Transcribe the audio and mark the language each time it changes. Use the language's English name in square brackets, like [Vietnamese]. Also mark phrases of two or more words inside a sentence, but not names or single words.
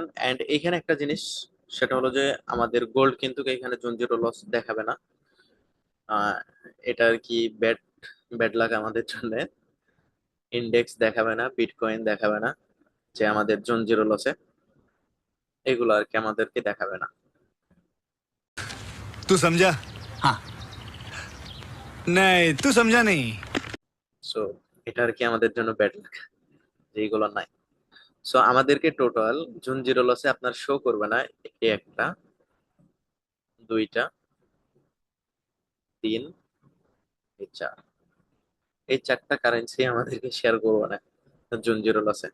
[Bangla] এন্ড এইখানে একটা জিনিস, সেটা হলো যে আমাদের গোল্ড কিন্তু এখানে [English] zone zero loss [Bangla] দেখাবে না। আহ এটা আর কি [English] bad bad luck [Bangla] আমাদের জন্য। ইন্ডেক্স দেখাবে না, বিটকয়েন দেখাবে না যে আমাদের [English] zone zero loss, [Bangla] এগুলো আর কি আমাদেরকে দেখাবে না। [Hindi] तू समझा? हाँ। नहीं, तू समझा नहीं। [Bangla] সো এটা আর কি আমাদের জন্য [English] bad luck [Bangla] যে এইগুলো নাই। সো আমাদেরকে [English] total zone zero loss [Bangla] আপনার শো করবে না এই একটা, দুইটা, তিন, এই চার, এই চারটা কারেন্সি আমাদেরকে শেয়ার করবে না [English] zone zero loss.